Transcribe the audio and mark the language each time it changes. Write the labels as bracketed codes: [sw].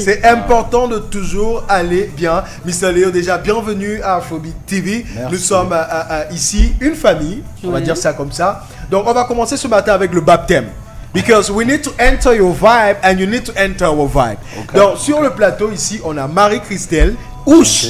[fr] C'est important de toujours aller bien. Mr. Léo, déjà, bienvenue à Afrobeat TV. Merci. Nous sommes ici une famille, on va dire ça comme ça. Donc, on va commencer ce matin avec le baptême. [en] Because we need to enter your vibe and you need to enter our vibe. Okay. [fr] Donc, sur le plateau ici, on a Marie-Christelle Ouche.